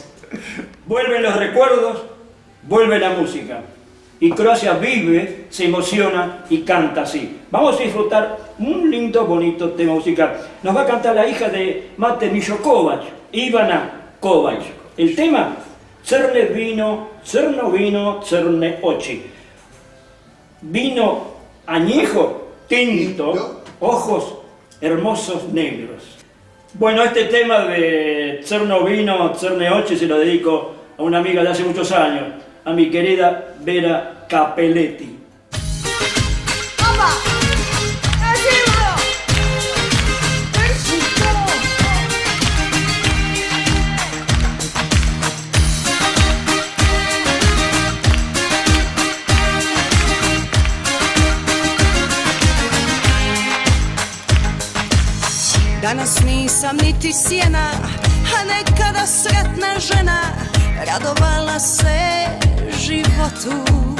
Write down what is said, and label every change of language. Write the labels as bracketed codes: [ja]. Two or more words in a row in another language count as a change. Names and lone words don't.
[es] Vuelven los recuerdos, vuelve la música. Y Croacia vive, se emociona y canta así. Vamos a disfrutar un lindo, bonito tema musical. Nos va a cantar la hija de Mate Mijo Kovac, Ivana Kovac. El tema, Crne vino, crno vino, crne oči. Vino añejo, tinto, ojos hermosos negros. Bueno, este tema de Crno vino, crne oči se lo dedico a una amiga de hace muchos años, a mi querida Vera Capelletti. [hr] Opa! Eživio! Mexico! Danas nisam niti sjena, a nekada sretna žena, radovala se životu.